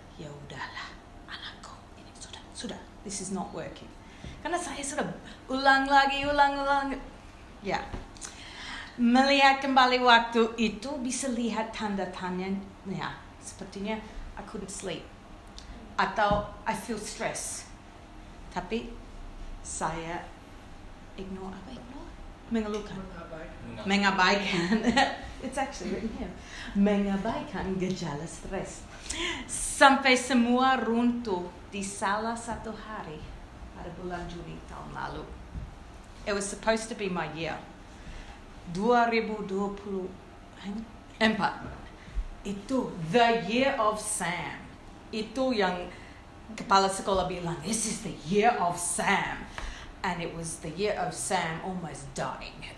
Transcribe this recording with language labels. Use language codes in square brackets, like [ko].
[id] Ya udahlah, anakku, ini sudah. [en] This is not working. [id] Karena saya sudah ulang lagi. Ya. Melihat kembali waktu itu bisa lihat tanda tanya. Ya, sepertinya [en] I couldn't sleep. [id] Atau [en] I feel stress. [id] Tapi saya ignore. Mengeluhkan. Mengabaikan. [en] It's actually written here. [id] Mengabaikan gejala stres. Sampai semua runtuh di salah satu hari pada bulan Juni tahun lalu. [en] It was supposed to be my year. 2024. Itu the year of Sam. [id] Itu yang kepala sekolah bilang, [en] this is the year of Sam. And it was the year of Sam almost dying.